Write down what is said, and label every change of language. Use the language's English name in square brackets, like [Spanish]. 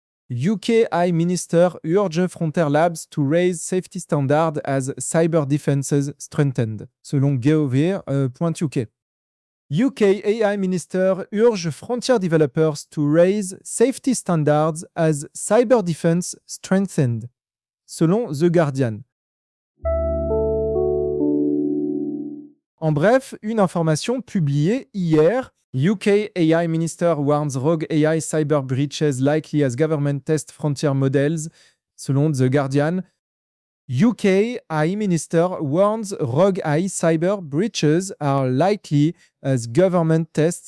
[English] UK AI Minister urge Frontier Labs to raise safety standards as cyber defenses strengthened, [French] selon [English] Gov.UK. UK AI Minister urge Frontier developers to raise safety standards as cyber defense strengthened, [French] selon [English] The Guardian. [French] En bref, une information publiée hier, [English] UK AI Minister warns rogue AI cyber breaches likely as government test frontier models, [French] selon [English] The Guardian. UK AI Minister warns rogue AI cyber breaches are likely as government tests